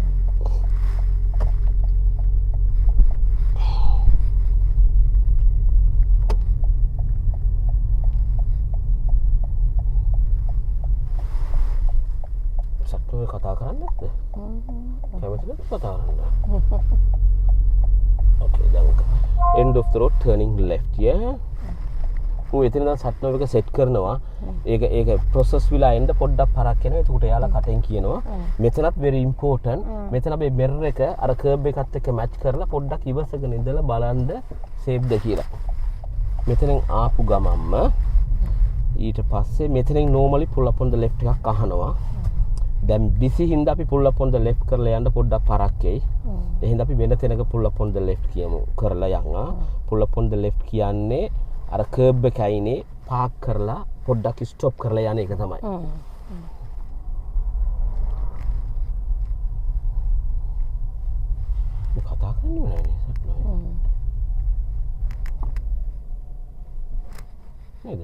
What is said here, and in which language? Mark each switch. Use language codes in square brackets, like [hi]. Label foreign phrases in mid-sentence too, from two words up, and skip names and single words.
[si] සට්නව කතා කරන්නේ නැද්ද? කැමතිද කතා කරන්න? [en] Okay, දැන් end of the road turning left. Yeah. [si] ඌ එතන දැන් සට්නව එක සෙට් කරනවා. ඒක process විලා එන්න පොඩ්ඩක් පරක් යනවා. ඒකට එයාලා කටෙන් කියනවා මෙතනත් [en] very important. [si] මෙතන අපේ mirror එක අර curb එකත් එක්ක match කරලා පොඩ්ඩක් ඉවසගෙන ඉඳලා බලන්න safe ද කියලා. මෙතනින් ආපු ගමන්ම ඊට පස්සේ මෙතනින් normally [en] pull up on the left [si] එකක් අහනවා. දැන් busy හින්දා අපි [en] pull up on the left [si] කරලා යන්න පොඩ්ඩක් පරක් එයි. ඒ හින්දා අපි වෙන තැනක [en] pull up on the left [si] කියමු කරලා යනවා. [en] pull up on the left [si] කියන්නේ අර curb එකයිනේ පාක් කරලා පොඩ්ඩක් ස්ටොප් කරලා යන එක තමයි. මේ කතා කරන්නේ නෑනේ සත්නෝ. නේද?